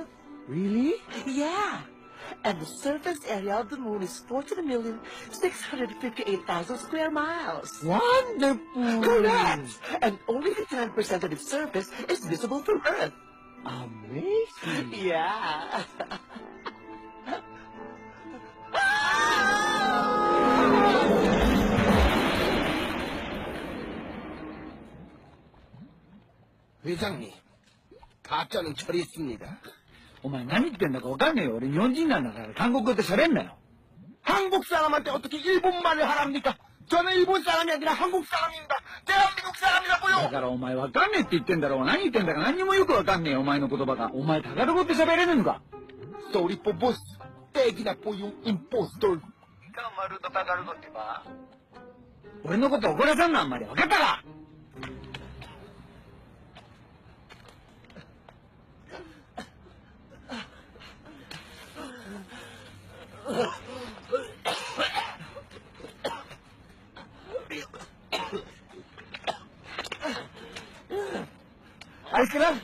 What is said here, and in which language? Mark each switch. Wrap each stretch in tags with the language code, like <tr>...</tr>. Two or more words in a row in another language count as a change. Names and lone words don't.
<en>Really? Yeah. And the surface area of the moon is 14,658,000 square miles. Wonderful! Correct! And only 59% of its surface is visible from Earth. Amazing. Yeah.</en> <ko>회장님, 가짜는 처리했습니다.</ko> <ja>お前何言ってんだかわかんねえよ。俺日本人なんだから韓国語って喋んなよ。</ja> <ko>한국 사람한테 어떻게 일본말을 하랍니까? 저는 일본 사람이 아니라 한국 사람입니다. 대한민국 사람이라고요.</ko> <ja>だからお前わかんねえって言ってんだろ。何言ってんだか何にもよくわかんねえよ。お前の言葉が。お前タガロ語って喋れるのか。</ja> <en>Sorry po boss.</en> <tl>Tegi na po yung impostor. Ikaw marunong Tagalog, di ba?</tl> <ja>俺のこと怒らさんなあんまり。わかったか？</ja> <tl>Ayos ka lang.</tl>